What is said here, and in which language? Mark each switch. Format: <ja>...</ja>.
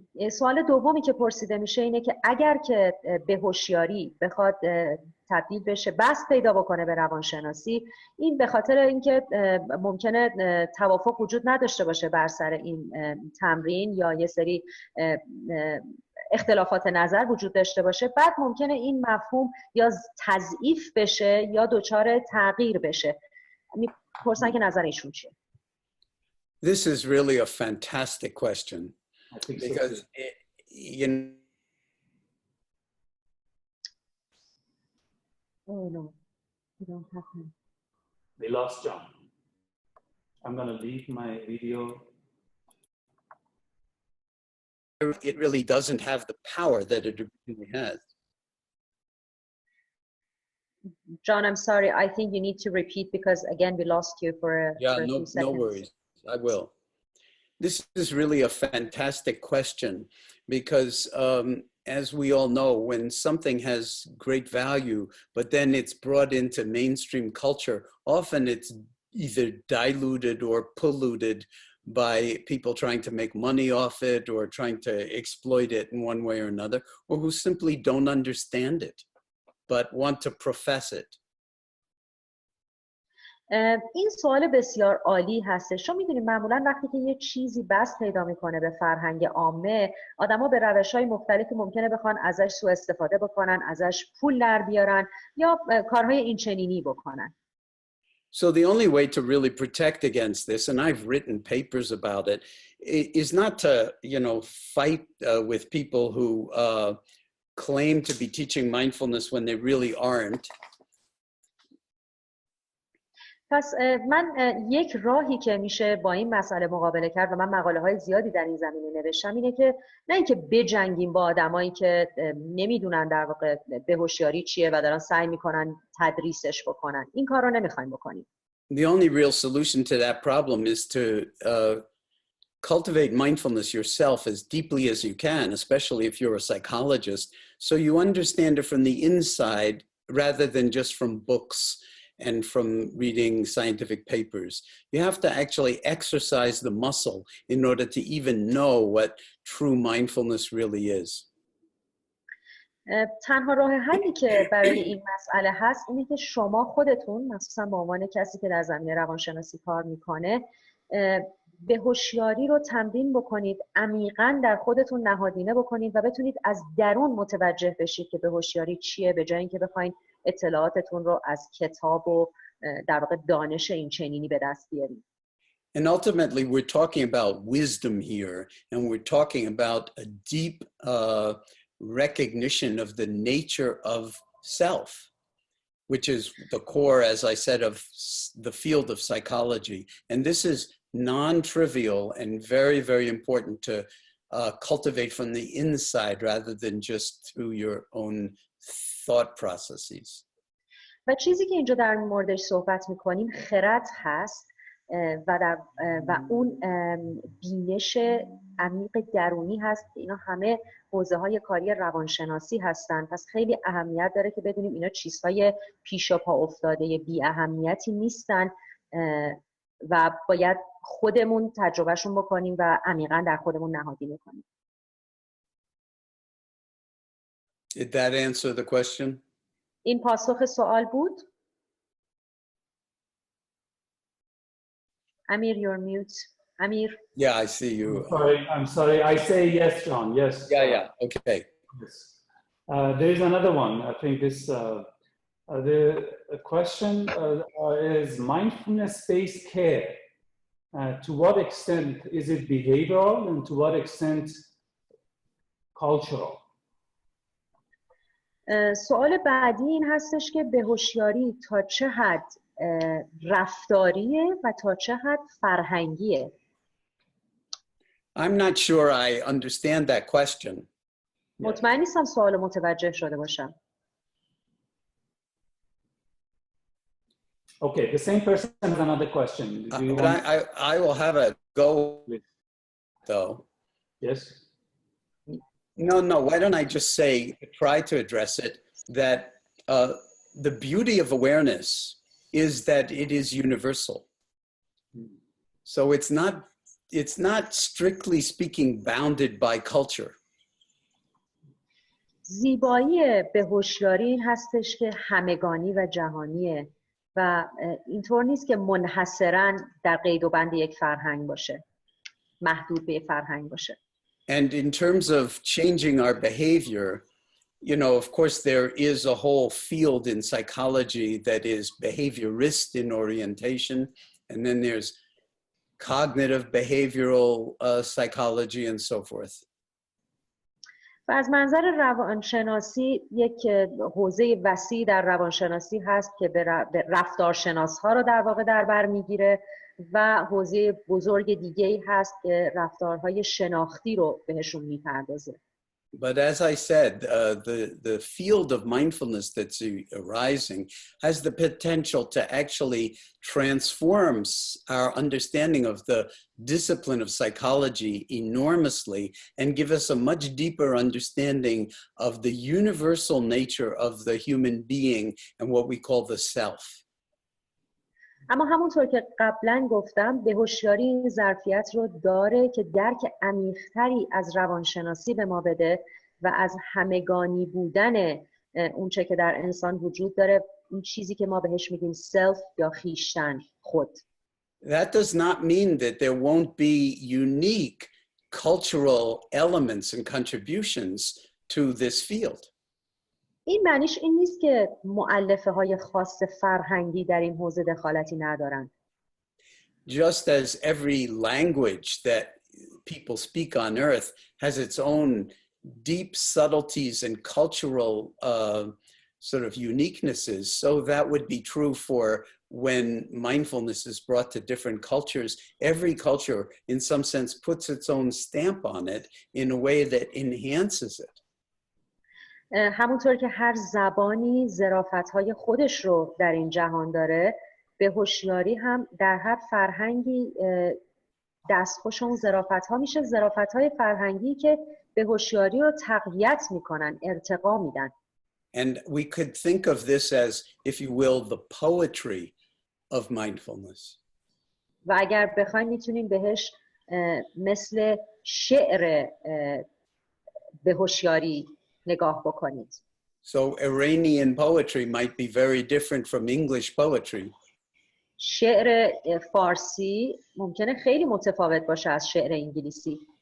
<fa>سوال دومی که پرسیده میشه اینه که اگر که به هوشیاری بخواد تبدیل بشه، بست پیدا بکنه به روانشناسی، این به خاطر اینکه ممکنه توافق وجود نداشته باشه بر سر این تمرین یا یه سری اختلافات نظر وجود داشته باشه، بعد ممکنه این مفهوم یا تضعیف بشه یا دچار تغییر بشه. میپرسن که نظر ایشون چیه؟</fa> <en>This is really a fantastic question because you know, oh no, you don't have him. We lost John. I'm going to leave my video. It really doesn't have the power that it really has. John, I'm sorry. I think you need to repeat because again we lost you for a few seconds. No worries. I will. This is really a fantastic question because as we all know, when something has great value, but then it's brought into mainstream culture, often it's either diluted or polluted by people trying to make money off it or trying to exploit it in one way or another, or who simply don't understand it, but want to profess it.</en> <fa>این سوال بسیار عالی هستش. شما میدونید معمولا وقتی که یه چیزی بس پیدا میکنه به فرهنگ عامه، آدما به روش‌های مختلفی ممکنه بخوان ازش سوء استفاده بکنن، ازش پول در بیارن یا کارهای اینچنینی بکنن.</fa> <en>So the only way to really protect against this, and I've written papers about it, is not to, you know, fight with people who claim to be teaching mindfulness when they really aren't.</en> <fa>پس من یک راهی که میشه با این مسئله مقابله کرد و من مقاله های زیادی در این زمینه نوشتم اینه که نه اینکه بجنگیم با آدمایی که نمیدونن در واقع به هوشیاری چیه و دارن سعی میکنن تدریسش بکنن. این کار رو نمیخوایم بکنیم.</fa> <en>The only real solution to that problem is to cultivate mindfulness yourself as deeply as you can, especially if you're a psychologist, so you understand it from the inside rather than just from books and from reading scientific papers. You have to actually exercise the muscle in order to even know what true mindfulness really is.</en> <fa>تنها راه حلی که برای این مسئله هست اینه که شما خودتون، مخصوصا به عنوان کسی که در زمینه روانشناسی کار میکنه، به هوشیاری رو تمرین بکنید، عمیقاً در خودتون نهادینه بکنید و بتونید از درون متوجه بشید که به هوشیاری چیه، به جای اینکه بخواید اطلاعاتتون رو از کتاب و در واقع دانش این چنینی به دست بیارید.</fa> <en>And ultimately we're talking about wisdom here, and we're talking about a deep recognition of the nature of self, which is the core, as I said, of the field of psychology. And this is non-trivial and very, very important to cultivate from the inside rather than just through your own thought processes.</en> <fa>و چیزی که اینجا در موردش صحبت میکنیم خرد هست و اون بینش عمیق درونی هست. اینا همه حوزه های کاری روانشناسی هستن. پس خیلی اهمیت داره که بدونیم اینا چیزهای پیش پا افتاده بی اهمیتی نیستن و باید خودمون تجربهشون بکنیم و عمیقاً در خودمون نهادینه کنیم.</fa> <en>Did that answer the question?</en> <fa>این پاسخ سوال بود؟</fa> <en>Amir, you're mute. Amir? Yeah, I see you. I'm sorry. I say yes, John. Yes. Yeah. Okay. Yes. There is another one. I think this, the question is mindfulness-based care. To what extent is it behavioral and to what extent cultural?</en> <fa>سوال بعدی این هستش که به هوشیاری تا چه حد رفتاریه و تا چه حد فرهنگیه.</fa> <en>I'm not sure I understand that question.</en> <fa>مطمئن نیستم سوال متوجه شده باشم.</fa> <en>Okay, the same person has another question. I will have a go though. Yes. No, why don't I just say, try to address it, that the beauty of awareness is that it is universal. So it's not it's not strictly speaking bounded by culture.</en> <fa>زیبایی به هوشیاری این هستش که همگانی و جهانیه و اینطور نیست که منحصراً در قید و بند یک فرهنگ باشه، محدود به یک فرهنگ باشه.</fa> <en>And in terms of changing our behavior, you know, of course, there is a whole field in psychology that is behaviorist in orientation, and then there's cognitive behavioral psychology and so forth.</en> <fa>و از منظر روانشناسی یک حوزه وسیع در روانشناسی هست که به رفتارشناس ها رو در واقع در بر میگیره و حوزه بزرگ دیگه‌ای هست که رفتارهای شناختی رو بهشون میپردازه.</fa> <en>But as I said, the field of mindfulness that's arising has the potential to actually transform our understanding of the discipline of psychology enormously and give us a much deeper understanding of the universal nature of the human being and what we call the self.</en> <fa>اما همونطور که قبلا گفتم به هوشیاری این ظرفیت رو داره که درک عمیق‌تری از روانشناسی به ما بده و از همگانی بودن اونچه که در انسان وجود داره، اون چیزی که ما بهش میگیم self یا خویشتن، خود.</fa> <en>That does not mean that there won't be unique cultural elements and contributions to this field.</en> <fa>این معنیش این نیست که مؤلفه های خاص فرهنگی در این حوزه دخالتی ندارن.</fa> <en>Just as every language that people speak on earth has its own deep subtleties and cultural sort of uniquenesses, so that would be true for when mindfulness is brought to different cultures. Every culture, in some sense, puts its own stamp on it in a way that enhances it.</en> <fa>همونطور که هر زبانی ظرافت‌های خودش رو در این جهان داره، به هوشیاری هم در هر فرهنگی دستخوش اون ظرافت‌ها میشه، ظرافت‌های فرهنگی که به هوشیاری رو تقویت میکنن، ارتقا میدن.</fa> <en>And we could think of this as, if you will, the poetry of mindfulness.</en> <fa>و اگر بخوایم میتونیم بهش مثل شعر به هوشیاری نگاه بکنید.</fa> <en>So Iranian poetry might be very different from English poetry.</en> <fa>شعر فارسی ممکنه خیلی متفاوت باشه از شعر انگلیسی.</fa>